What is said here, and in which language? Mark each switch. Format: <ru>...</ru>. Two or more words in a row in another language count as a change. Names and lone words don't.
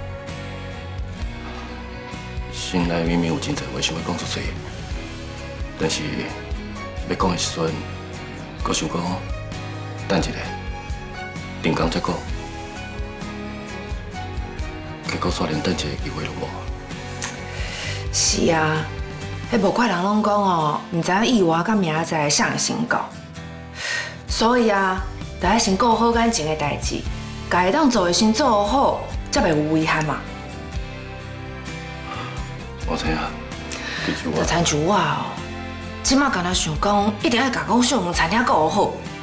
<nan>心内明明有真侪话想要讲出嘴，但是要讲的时阵，阁想讲等一下，定工再讲。结果煞连等一个机会都无。是啊，迄无怪人拢讲哦，毋知影意外甲明仔载谁会先到。所以啊，得爱先顾好感情的代志，家己当做的先做好，才袂有遗憾嘛。我知影，其实我就亲像我哦，即马敢若想讲，一定要甲讲小黄餐厅顾好。</nan>